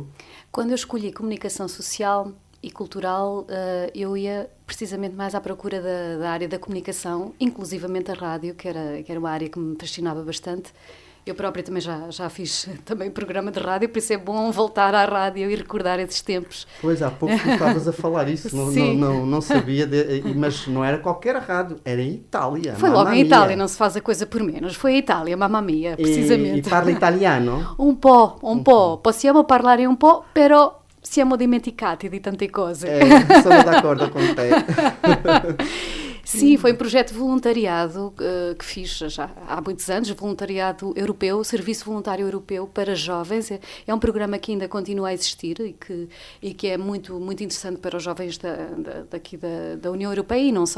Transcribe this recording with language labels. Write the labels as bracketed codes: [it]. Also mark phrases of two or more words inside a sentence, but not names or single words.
[pt] Quando eu escolhi Comunicação Social e Cultural, eu ia precisamente mais à procura da área da comunicação, inclusivamente a rádio, que era uma área que me fascinava bastante. Eu própria também já fiz também programa de rádio, por isso é bom voltar à rádio e recordar esses tempos. Pois, há pouco tu estavas a falar isso, não sabia, mas não era qualquer rádio, era em Itália. Foi logo em Itália, não se faz a coisa por menos. Foi a Itália, [it] mamma mia, [pt] precisamente. [it] E parla italiano? Un po'. Possiamo parlare un po', però siamo dimenticati di tante cose. Sono d'accordo con te. [pt] Sim, foi um projeto de voluntariado que fiz já há muitos anos, voluntariado europeu, Serviço Voluntário Europeu para Jovens. É um programa que ainda continua a existir e que é muito, muito interessante para os jovens daqui da União Europeia e não só,